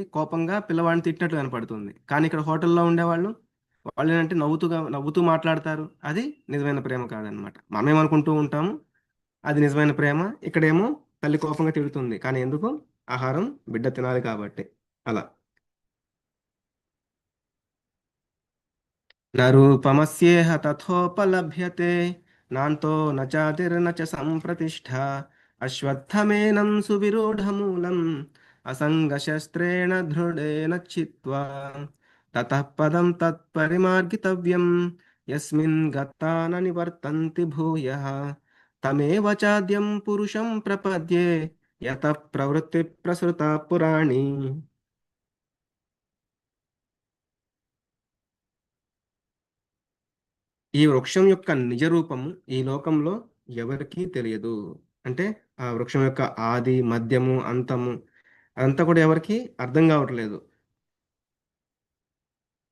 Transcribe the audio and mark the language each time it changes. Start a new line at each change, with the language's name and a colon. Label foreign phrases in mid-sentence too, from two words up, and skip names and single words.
Telugu: కోపంగా పిల్లవాడిని తిట్టినట్లు కనపడుతుంది. కానీ ఇక్కడ హోటల్‌లో ఉండేవాళ్ళు, వాళ్ళేంటంటే నవ్వుతూ మాట్లాడతారు. అది నిజమైన ప్రేమ కాదనమాట. మనమేమనుకుంటూ ఉంటాము, అది నిజమైన ప్రేమ. ఇక్కడేమో తల్లి కోపంగా తిడుతుంది. కానీ ఎందుకు? ఆహారం బిడ్డ తినాలి కాబట్టి. అలా.
Sanskrit: न रूपमस्येह तथोपलभ्यते नान्तो न चातिर्न च सम्प्रतिष्ठा अश्वत्थमेनं सुविरूढमूलम् असङ्गशस्त्रेण दृढेन छित्त्वा ततः पदं तत्परिमार्गितव्यं यस्मिन् गता न निवर्तन्ति भूयः तमेव चाद्यं पुरुषं प्रपद्ये यतः प्रवृत्तिः प्रसृता पुराणी.
Telugu: ఈ వృక్షం యొక్క నిజ రూపము ఈ లోకంలో ఎవరికీ తెలియదు. అంటే ఆ వృక్షం యొక్క ఆది, మధ్యము, అంతము అదంతా కూడా ఎవరికీ అర్థం కావట్లేదు.